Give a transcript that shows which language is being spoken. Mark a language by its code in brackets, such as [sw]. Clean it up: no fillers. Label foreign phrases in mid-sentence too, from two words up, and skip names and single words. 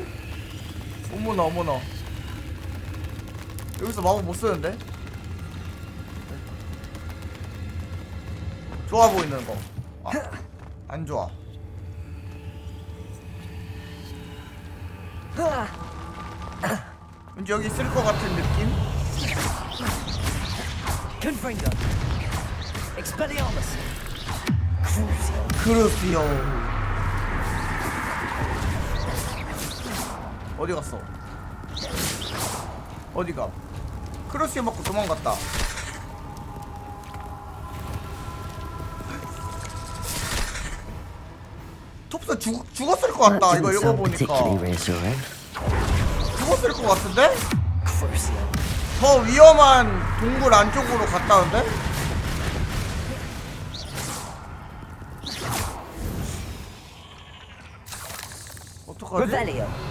[ko] 어머나 어머나. 여기서 마법 못 쓰는데? 좋아 보이는 거. 아, 안 좋아. 왠지 여기 있을 것 같은 느낌? Confringo. Expelliarmus. 그렇지요. 어디 갔어? 어디가? 크로스에 맞고 도망갔다. 톱스 죽었을 것 같다. [en] That [ko] 이거 [en] didn't sound [ko] 읽어보니까 [en] particularly reassuring. [ko] 죽었을 것 같은데? 더 위험한 동굴 안쪽으로 갔다는데? 어떡하지?